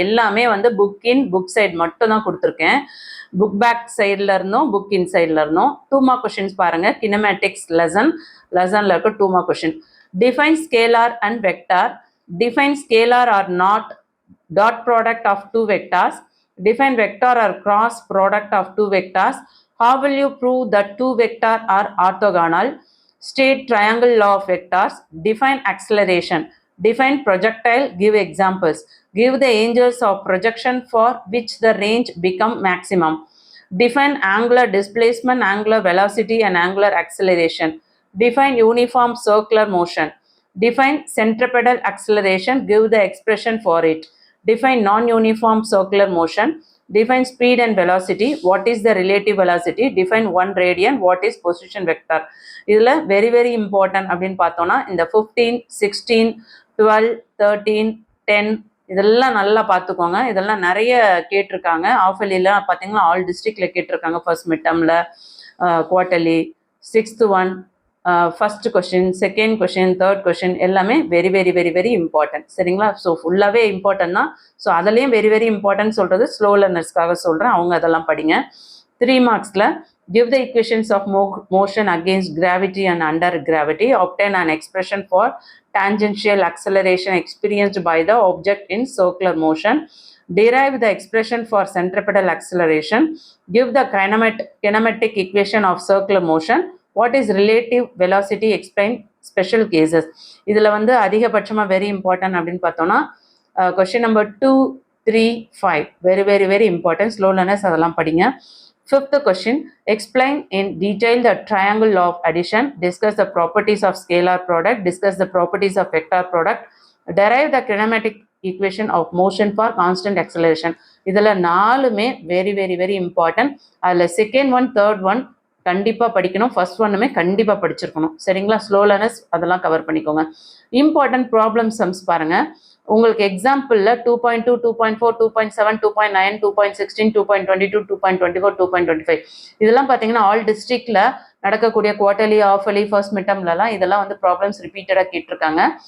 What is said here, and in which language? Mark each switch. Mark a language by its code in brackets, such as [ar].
[ta] எல்லாமே வந்து புக் இன் book side மட்டும் தான் கொடுத்துருக்கேன். புக் பேக் சைடில் இருந்தும் புக் இன் சைடில் இருந்தும் 2 மார்க் கொஷின்ஸ் பாருங்கள். கினமேட்டிக்ஸ் லெசனில் இருக்க 2 mark question. [en] Define scalar and vector. Define scalar or not dot product of 2 vectors. Define vector or cross product of 2 vectors. How will you prove that 2 vectors are orthogonal? State triangle law of vectors. Define acceleration. Define projectile. Give examples. Give the angles of projection for which the range become maximum. Define angular displacement, angular velocity and angular acceleration. Define uniform circular motion. Define centripetal acceleration. Give the expression for it. Define non-uniform circular motion. Define speed and velocity. What is the relative velocity? Define 1 radian. What is position vector? [ta] இதில் [en] very important [ta] அப்படின்னு பார்த்தோம்னா இந்த 15, 16, 12, 13, 10 இதெல்லாம் நல்லா பார்த்துக்கோங்க. இதெல்லாம் நிறைய கேட்டிருக்காங்க. ஆஃபர்லியில் பார்த்தீங்கன்னா ஆல் டிஸ்ட்ரிக்டில் கேட்டிருக்காங்க. First மிட்டமில், quarterly, 6th one, first question, second question, third question எல்லாமே வெரி இம்பார்ட்டன்ட். சரிங்களா? ஸோ ஃபுல்லாகவே இம்பார்ட்டன்ட் தான். ஸோ அதுலேயும் வெரி இம்பார்ட்டன்ட் சொல்கிறது ஸ்லோ லேர்னர்ஸ்க்காக சொல்கிறேன். அவங்க அதெல்லாம் படிங்க. 3 மார்க்ஸில் [en] give the equations of motion against gravity and under gravity. Obtain an expression for tangential acceleration experienced by the object in circular motion. Derive the expression for centripetal acceleration. Give the kinematic equation of circular motion. What is relative velocity? Explain special cases. [ta] இதில் வந்து அதிகபட்சமாக very important அப்படின்னு பார்த்தோன்னா question number 2, 3, 5 very important. Slow learners அதெல்லாம் படிங்க. [en] 5th question, explain in detail the triangle law of addition. Discuss the properties of scalar product. Discuss the properties of vector product. Derive the kinematic equation of motion for constant acceleration. [ta] இதில் 4மே very important. அதில் second one, third one கண்டிப்பாக படிக்கணும். First ஒன்னுமே கண்டிப்பாக படிச்சிருக்கணும். சரிங்களா? Slow learners அதெல்லாம் cover பண்ணிக்கோங்க. இம்பார்ட்டன்ட் ப்ராப்ளம் சம்ஸ் பாருங்கள். உங்களுக்கு எக்ஸாம்பிளில் 2.2, 2.4, 2.7, 2.9, 2.16, 2.22, 2.24, 2.25 இதெல்லாம் பார்த்தீங்கன்னா ஆல் டிஸ்ட்ரிக்டில் நடக்கக்கூடிய குவார்டர்லி, ஆஃபர்லி, ஃபர்ஸ்ட் மிட்டம்லலாம் இதெல்லாம் வந்து ப்ராப்ளம்ஸ் ரிப்பீட்டடாக கேட்டிருக்காங்க.